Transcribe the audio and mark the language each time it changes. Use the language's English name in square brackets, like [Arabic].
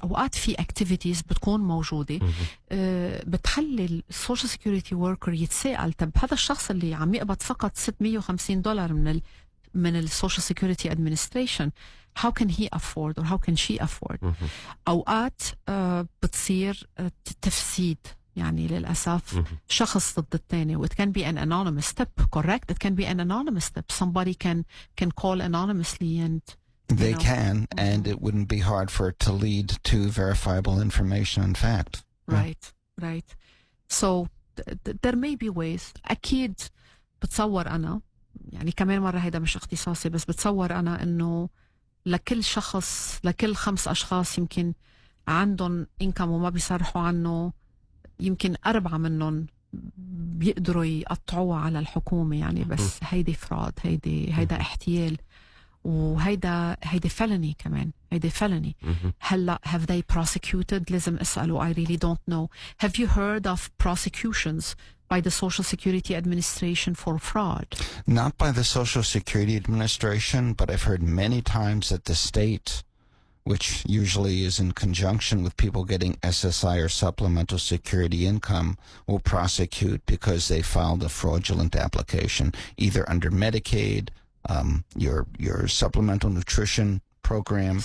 [Arabic] اوقات في اكتيفيتيز بتكون موجوده بتخلي السوشيال سيكوريتي وركر يتساءل، طب هذا الشخص اللي عم يقبض فقط $650 من السوشيال سيكوريتي ادمنستريشن، [English] how can he afford or how can she afford؟ [Arabic] اوقات بتصير تفسيد يعني للأسف شخص ضد الثاني. [English] It can be an anonymous tip, correct? It can be an anonymous tip. Somebody can call anonymously and they can, and it wouldn't be hard for it to lead to verifiable information and fact. Right. So there may be ways. [Arabic] أكيد بتصور أنا يعني كمان مرة هيدا مش اختصاصي، بس بتصور أنا إنه لكل شخص، لكل 5 أشخاص يمكن عندهم إنكم وما بيصرحوا عنه، يمكن 4 منهم بيقدروا يقطعوها على الحكومة يعني. بس هيدي فراد، هيدا احتيال، وهيدا felony كمان، هيدا felony. هلا [English] have they prosecuted؟ [Arabic] لازم اسأله. [English] I really don't know. Have you heard of prosecutions by the Social Security Administration for fraud? Not by the Social Security Administration, but I've heard many times that the state, which usually is in conjunction with people getting SSI or supplemental security income, will prosecute because they filed a fraudulent application, either under Medicaid, your supplemental nutrition program,